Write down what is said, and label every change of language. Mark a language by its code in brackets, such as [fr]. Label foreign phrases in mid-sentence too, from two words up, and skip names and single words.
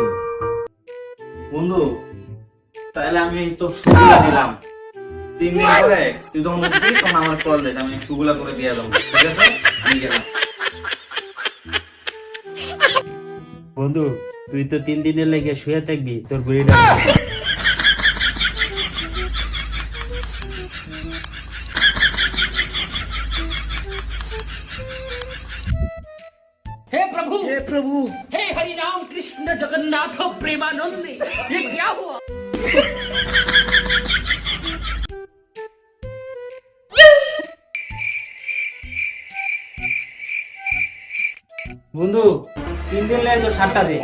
[bn] বন্ধু তাহলে আমি তো সুগুলা দিলাম, 3 দিন পরে তুই যখন উঠবি তখন আমার কল দে, আমি সুগুলা করে দিয়ে দেবো, ঠিক আছে? আমি গেলাম। বন্ধু তুই তো 3 দিনের লেগে শুয়ে থাকবি, তোর বুড়িটা [hi] हे प्रभु हे हरि राम कृष्ण जगन्नाथ प्रेमानंद, ये क्या हुआ? [bn] বন্ধু 3 দিন লাগে তোর 7টা দে।